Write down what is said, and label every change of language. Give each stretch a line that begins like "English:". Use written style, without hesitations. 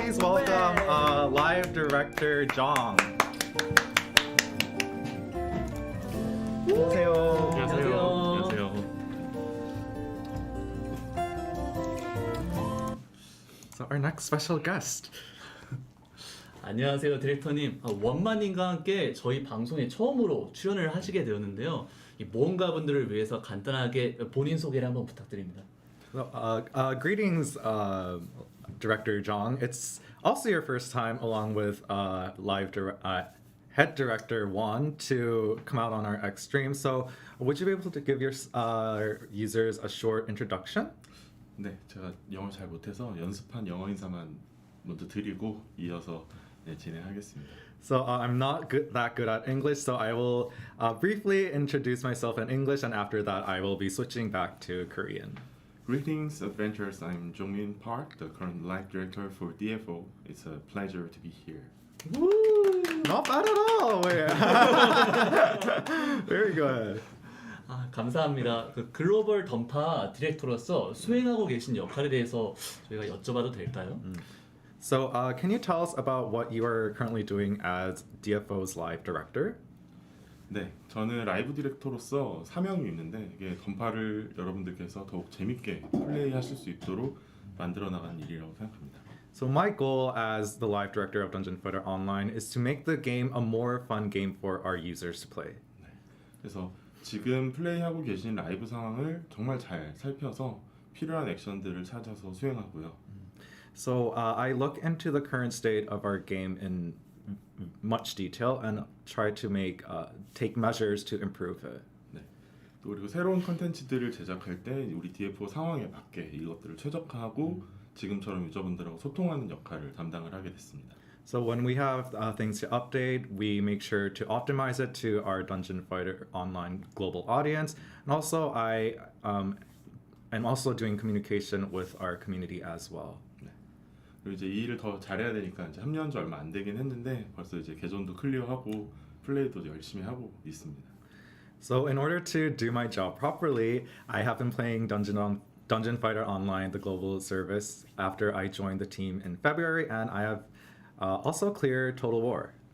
English: please welcome live director Jong.
Korean: 안녕하세요. 안녕하세요.
English: So our next special guest.
Korean: 안녕하세요 디렉터님. 원만님과 함께 저희 방송에 처음으로 출연을 하시게 되었는데요. 이 모험가분들을 위해서 간단하게 본인 소개를 한번 부탁드립니다.
English: So, greetings, director Jong. It's also your first time, along with head director Won, to come out on our X stream. So, would you be able to give your users a short introduction?
Korean: 네, 제가 영어 잘 못해서 연습한 영어 인사만 먼저 드리고 이어서 진행하겠습니다.
English: So I'm not that good at English, so I will briefly introduce myself in English, and after that I will be switching back to Korean. Greetings, adventurers. I'm Jong Park, the current live director for DFO. It's a pleasure to be here. Woo! Not bad at all. Very good.
Korean: 감사합니다. 그 글로벌 던파 디렉터로서 수행하고 계신 역할에 대해서 저희가 여쭤봐도 될까요?
English: So, can you tell us about what you are currently doing as DFO's live director?
Korean: 네, 저는 라이브 디렉터로서 사명이 있는데 이게 던파를 여러분들께서 더욱 재밌게 플레이하실 수 있도록 만들어 나가는 일이라고 생각합니다.
English: So my goal as the live director of Dungeon Fighter Online is to make the game a more fun game for our users to play.
Korean: 네, 그래서 지금 플레이하고 계신 라이브 상황을 정말 잘 살펴서 필요한 액션들을 찾아서 수행하고요.
English: So I look into the current state of our game in much detail and try to take measures to improve it.
Korean: 네. 또 그리고 새로운 컨텐츠들을 제작할 때 우리 DFO 상황에 맞게 이것들을 최적화하고 지금처럼 유저분들하고 소통하는 역할을 담당을 하게 됐습니다.
English: So when we have things to update, we make sure to optimize it to our Dungeon Fighter Online global audience, and also I am also doing communication with our community as well.
Korean: 그리고 이제 이 일을 더 잘해야 되니까 이제 합류한 지 얼마 안 되긴 했는데 벌써 이제 계정도 클리어하고 플레이도 열심히 하고 있습니다.
English: So in order to do my job properly, I have been playing Dungeon Fighter Online, the global service, after I joined the team in February, and I have also cleared Total War.